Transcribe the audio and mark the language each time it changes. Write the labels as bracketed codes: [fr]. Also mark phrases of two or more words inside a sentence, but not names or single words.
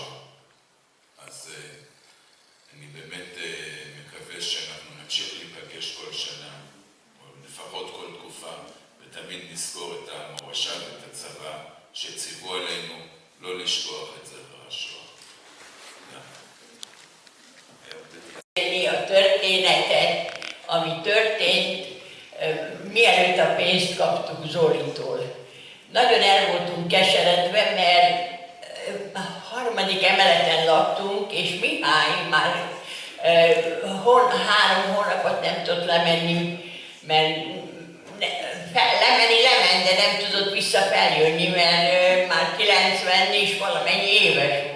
[he] אז אני באמת מקווה שאנחנו נמשיך להיפגש כל שנה, או לפחות כל תקופה, ותמיד נזכור את המורשה ואת הצבא שציוו עלינו לא לשכוח את זכר השואה. [hu] A történetet, ami történt, mielőtt a pénzt kaptuk Zolitól. Nagyon el voltunk keseredve, mert a harmadik emeleten laktunk, és Mihály már 3 hónapot nem tudott lemenni, mert lement, de nem tudott vissza feljönni, mert már 90 és valamennyi éves volt.